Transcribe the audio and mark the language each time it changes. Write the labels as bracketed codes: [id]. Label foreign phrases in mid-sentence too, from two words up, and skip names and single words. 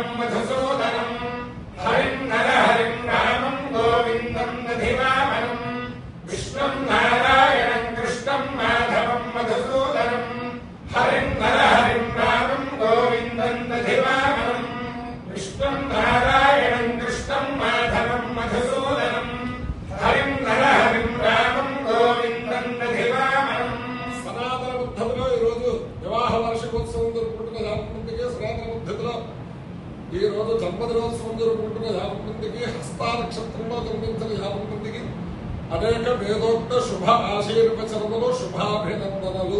[sa] मधुसूदनं हरिं नरहरिं रामं गोविन्दं दधिवामनं विष्णुं नारायणं कृष्णं माधवं मधुसूदनं हरिं नरहरिं रामं गोविन्दं दधिवामनं विष्णुं नारायणं कृष्णं माधवं मधुसूदनं हरिं नरहरिं रामं गोविन्दं दधिवामनं [te] సనాతన పద్ధతిలో ఈరోజు వివాహ వార్షికోత్సవం జరుపుకుంటున్న జాతకంతికి సనాతన పద్ధతిలో ఈ రోజు జన్మదినోత్సవం జరుపుకుంటున్న జాతకంతికి హస్త నక్షత్రంలో జన్మించిన జాతకంతికి అనేక వేదోక్త శుభ ఆశీర్వచనములు శుభాభినందనలు.